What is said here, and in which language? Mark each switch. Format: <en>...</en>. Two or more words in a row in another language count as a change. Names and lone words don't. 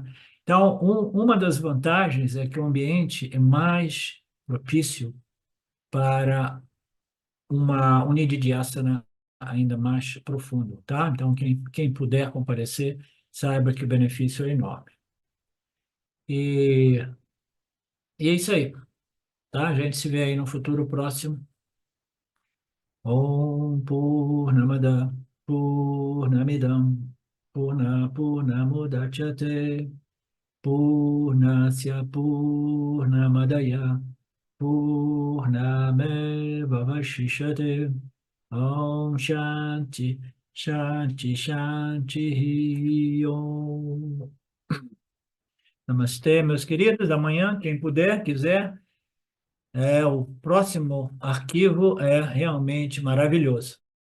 <pt>Então, uma das vantagens é que o ambiente é mais propício para uma Unididhyasana ainda mais profundo, tá? Então, quem puder comparecer, saiba que o benefício é enorme. E, e é isso aí, tá? A gente se vê aí no futuro próximo.</pt> <sa>Om Purnamada Purnamidam Purnamudachyate Purnasya Purnamadaya Purnameva Vashishyate. Om Shanti, Shanti, Shanti, Om.</sa> <pt>Namastê, meus queridos. Amanhã, quem puder, quiser, o próximo arquivo é realmente maravilhoso.</pt>